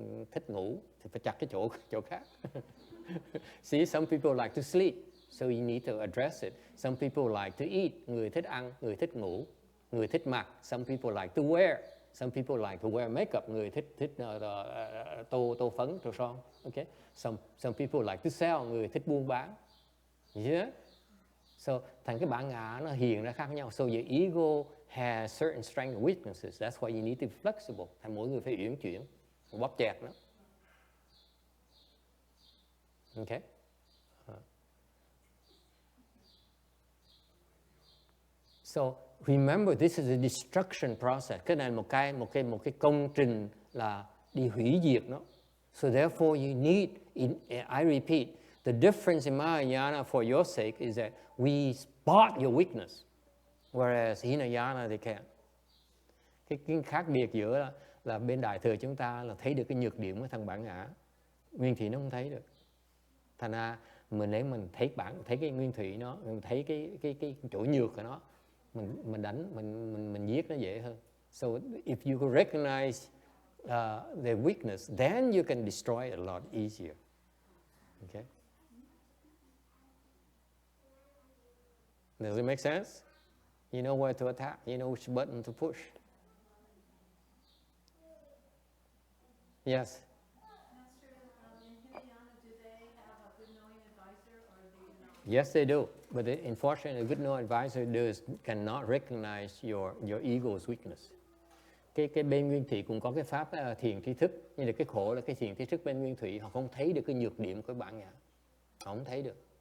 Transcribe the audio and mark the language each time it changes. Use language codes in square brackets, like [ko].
[vi] Thích ngủ thì phải chặt cái chỗ khác. [en] See, some people like to sleep, so you need to address it. Some people like to eat, [vi] người thích ăn, người thích ngủ, người thích mặc. [en] Some people like to wear, some people like to wear makeup, [vi] người thích tô phấn, tô son. [en] Okay, some people like to sell, [vi] người thích buôn bán. [en] Yeah. [vi] So thành cái bản ngã nó hiện ra khác nhau. [en] So your ego has certain strengths and weaknesses. That's why you need to be flexible. [vi] Thành mỗi người phải uyển chuyển, bóp chẹt nó. [en] Okay. So remember, this is a destruction process. [vi] Cái này là một cái công trình là đi hủy diệt nó. [en] So therefore you need, I repeat, the difference in Mahayana for your sake is that we spot your weakness, whereas Hinayana they can't. [vi] Cái khác biệt giữa là bên đại thừa chúng ta là thấy được cái nhược điểm của thằng bản ngã, nguyên thủy nó không thấy được. Thành ra nếu mình thấy cái nguyên thủy nó, mình thấy cái chỗ nhược của nó, mình đánh, mình giết nó dễ hơn. [en] So if you can recognize their weakness, then you can destroy it a lot easier. Okay? Does it make sense? You know where to attack. You know which button to push. Yes. Master, in Hinayana, do they have a good knowing advisor or they do not? Yes, they do. But unfortunately, a good knowing advisor cannot recognize your ego's weakness. [vi] Cái bên nguyên thủy cũng có cái pháp thiền tri thức, nhưng mà cái khổ là cái thiền tri thức bên nguyên thủy họ không thấy được cái nhược điểm của bản ngã, họ không thấy được.